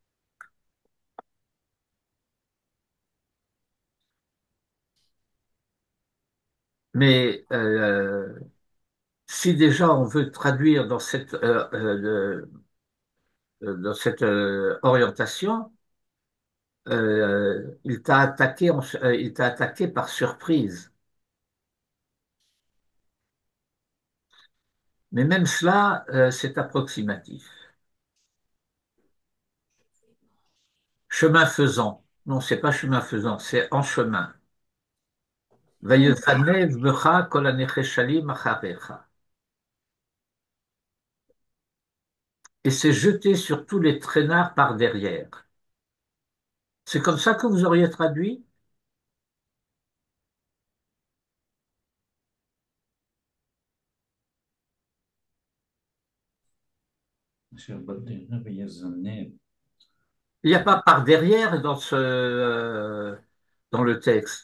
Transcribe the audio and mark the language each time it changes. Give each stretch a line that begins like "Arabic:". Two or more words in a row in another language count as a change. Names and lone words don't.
French: Mais si déjà on veut traduire dans cette orientation, il t'a attaqué par surprise. Mais même cela, c'est approximatif. Chemin faisant. Non, c'est pas chemin faisant, c'est en chemin.
Hebrew: ויזנב בך כל הנחשלים אחריך.
French: Et c'est jeté sur tous les traînards par derrière. C'est comme ça que vous auriez traduit? Il n'y a pas par derrière dans le texte.